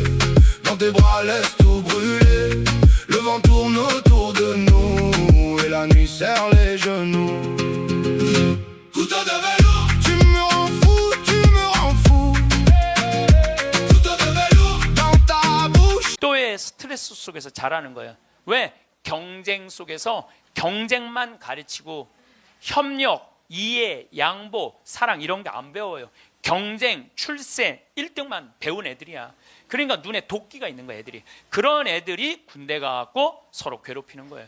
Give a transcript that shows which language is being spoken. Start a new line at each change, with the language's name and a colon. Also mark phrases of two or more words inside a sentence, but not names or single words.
French: Dans tes bras laisse tout brûler. Le vent tourne autour de nous. Et la nuit serre les genoux. Couteau de velours, tu me rends fou, tu me rends fou. Couteau de velours dans ta bouche.
Korean: 또의 스트레스 속에서 자라는 거예요. 왜? 경쟁 속에서 경쟁만 가르치고 협력, 이해, 양보, 사랑 이런 게 안 배워요. 경쟁, 출세, 1등만 배운 애들이야. 그러니까 눈에 도끼가 있는 거야, 애들이. 그런 애들이 군대 가고 서로 괴롭히는 거예요.